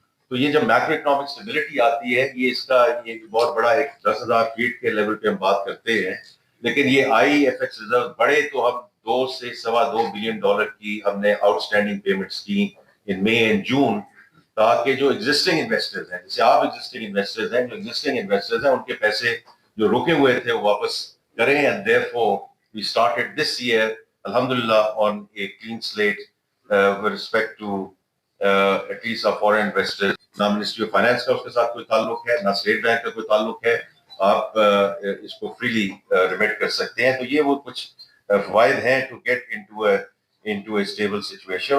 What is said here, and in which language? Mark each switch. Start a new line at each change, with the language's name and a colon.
Urdu: تو یہ جب میکرو اکنامک اسٹیبلٹی آتی ہے, یہ اس کا یہ بہت بڑا ایک 10,000 فیٹ کے لیول پہ ہم بات کرتے ہیں, لیکن یہ آئی ایف ایکس ریزرو بڑے تو ہم $2 سے $2.25 بلین کی ہم نے آؤٹ اسٹینڈنگ پیمنٹس کی
English: in May and June,
Urdu: تاکہ جو ایگزسٹنگ انویسٹرز ہیں, جیسے آپ ایگزسٹنگ انویسٹرز ہیں, جو ایگزسٹنگ انویسٹرز ہیں ان کے پیسے جو رکے ہوئے تھے وہ واپس کریں.
English: And therefore we started this year alhamdulillah on a clean slate with respect to at least our foreign investors.
Urdu: نہ منسٹری آف فائنانس کا اس کے ساتھ کوئی تعلق ہے, نہ اسٹیٹ بینک کا کوئی تعلق ہے, آپ اس کو فریلی ریمیٹ کر سکتے ہیں. تو یہ وہ کچھ فوائد ہیں
English: To get into a stable situation.